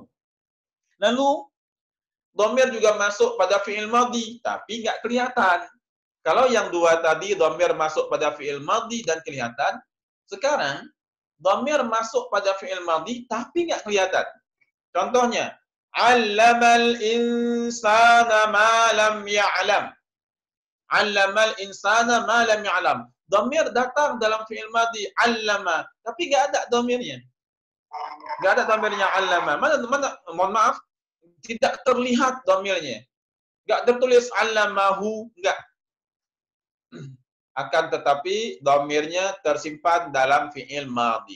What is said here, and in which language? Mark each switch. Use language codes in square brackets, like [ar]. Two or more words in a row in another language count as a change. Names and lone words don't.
[id] Lalu dhamir juga masuk pada fi'il madhi, tapi nggak kelihatan. Kalau yang dua tadi dhamir masuk pada fi'il madhi dan kelihatan, sekarang dhamir masuk pada fi'il madhi tapi nggak kelihatan. Contohnya, [ar] علم الإنسان ما لم يعلم. علم الإنسان ما لم يعلم. [id] Dhamir datang dalam fi'il madhi 'allama, tapi nggak ada dhamirnya. Nggak ada dhamirnya 'allama. Mana mohon maaf, tidak terlihat dhamirnya. Nggak tertulis 'allamahu, enggak. Akan tetapi dhamirnya tersimpan dalam fi'il madhi.